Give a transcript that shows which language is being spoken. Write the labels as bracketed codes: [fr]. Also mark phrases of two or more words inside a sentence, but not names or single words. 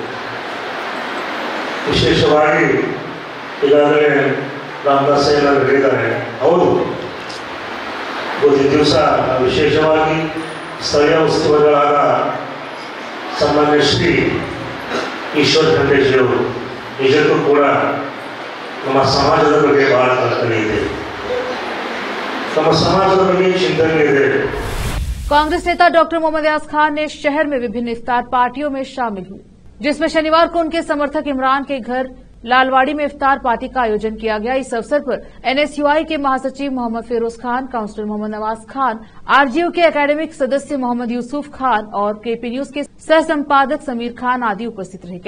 [kn] ವಿಶೇಷವಾಗಿ ಈಗಾಗಲೇ ರಾಮದಾಸ್ ಏನಾದ್ರು ಹೇಳಿದ್ದಾರೆ, ಹೌದು ಒಂದು ದಿವಸ ವಿಶೇಷವಾಗಿ ಸ್ಥಳೀಯ ಉಸ್ತುವಾರಿಗಳಾದ ಸನ್ಮಾನ್ಯ ಶ್ರೀ ಈಶ್ವರ್ ಖಂಡೇಜಿಯವರು ನಿಜಕ್ಕೂ ಕೂಡ ನಮ್ಮ ಸಮಾಜದ ಬಗ್ಗೆ ಬಹಳ ಕಲ್ಪನೆ ಇದೆ, [hi] कांग्रेस नेता डॉक्टर मोहम्मद अयाज खान ने शहर में विभिन्न इफ्तार पार्टियों में शामिल हुए, जिसमें शनिवार को उनके समर्थक इमरान के घर लालवाड़ी में इफ्तार पार्टी का आयोजन किया गया। इस अवसर पर एनएसयूआई के महासचिव मोहम्मद फिरोज खान, काउंसलर मोहम्मद नवाज खान, आरजीयू के एकेडमिक सदस्य मोहम्मद यूसुफ खान और केपी न्यूज के सह संपादक समीर खान आदि उपस्थित रहे।